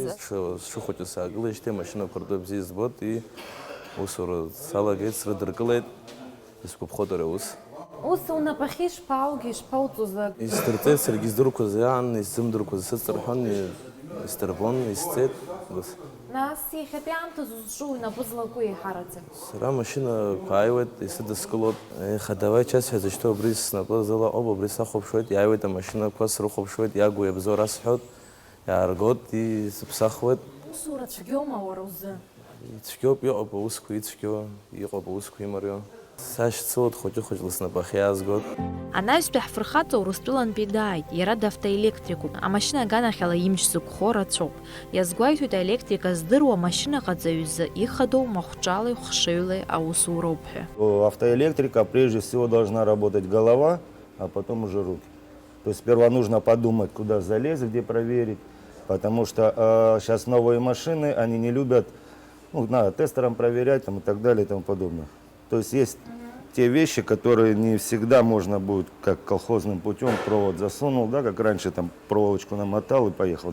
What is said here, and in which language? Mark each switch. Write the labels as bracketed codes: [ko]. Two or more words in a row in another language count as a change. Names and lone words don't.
[ab] Сшыхәыҷу саагылеижьҭеи амашьынақәа ртәы бзиа збот, усура салагеит, срыдыркылеит, исгәаԥхоит ари аус. Ус унапахьы ишԥааугеи, ишԥауҵоз? Исдырҵеит, саргьы издырқәаз иаан, исзымдырқәаз сыҵырҳәон, исдырбон, исцеит. Нас иахьатәи аамҭазы узҿу инапы злаку еиҳараӡак? Сара амашьынақәа ааиуеит, исыдыскылоит. [ru] Давай час [ab] ҳәа убри снапы зылаҟоуп, убри сахәаԥшуеит, иааиуеит амашьынақәа, срыхәаԥшуеит, иагу иабзоу расҳәоит, иааргоит, сыԥсахуеит. Усура цәгьоума уара узы? Ицәгьоуп, иҟоуп аусқәа ицәгьоу, иҟоуп аусқәа имариоу. Сашьцылоит хәыҷы-хәыҷла снапахь иаазгоит. Анаҩстәи ҳфырхаҵа Урыстәылантәи дааит, иара давтоелектрикуп. Амашьына аганахьала имч зықәхо рацәоуп. Иазгәаиҭоит аелектрика здыруа амашьынаҟаҵаҩ ихадоу махәҿалеи хәшыҩлеи аусуроуп ҳәа. [ru] У автоэлектрика прежде всего должна работать голова, а потом уже руки. То есть сперва нужно подумать, куда залезть, где проверить, потому что сейчас новые машины, они не любят, надо тестером проверять там, и так далее и тому подобное. То есть есть те вещи, которые не всегда можно будет, как колхозным путем, провод засунул, да, как раньше там проволочку намотал и поехал.